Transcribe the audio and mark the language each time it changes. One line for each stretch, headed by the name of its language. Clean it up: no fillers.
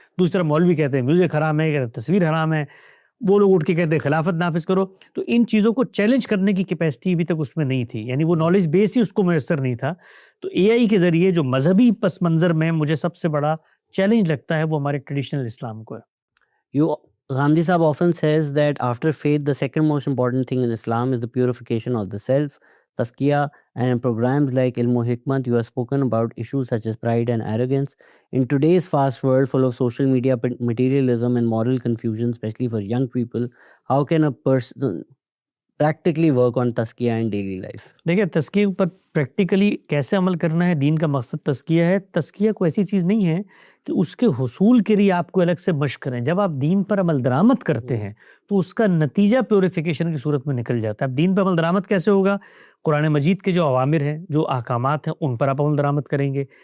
Urdu: دوسری طرف مولوی کہتے ہیں میوزک حرام ہے، کہتے ہیں تصویر حرام ہے. وہ لوگ اٹھ کے کہتے ہیں خلافت نافذ کرو. تو ان چیزوں کو چیلنج کرنے کی کیپیسٹی ابھی تک اس میں نہیں تھی. یعنی وہ نالج بیس ہی اس کو میسر نہیں تھا. تو اے آئی کے ذریعے جو مذہبی پس منظر میں مجھے سب سے بڑا چیلنج لگتا ہے وہ ہمارے ٹریڈیشنل اسلام کو ہے.
English: Gandhi Sahab often says that after faith, the second most important thing in Islam is the purification of the self, tazkiyah, and in programs like Ilm o Hikmat, you have spoken about issues such as pride and arrogance. In today's fast world full of social media materialism and moral confusion, especially for young people, how can a person practically work on tazkiyah in daily life?
Urdu: دیکھیں تزکیہ پر practically کیسے عمل کرنا ہے. دین کا مقصد تزکیہ ہے. تزکیہ کو ایسی چیز نہیں ہے کہ اس کے حصول کے لیے آپ کو الگ سے مشق کریں. جب آپ دین پر عمل درآمد کرتے ہیں تو اس کا نتیجہ پیوریفیکیشن کی صورت میں نکل جاتا ہے. اب دین پر عمل درآمد کیسے ہوگا؟ قرآن مجید کے جو اوامر ہیں، جو احکامات ہیں، ان پر آپ عمل درآمد کریں گے.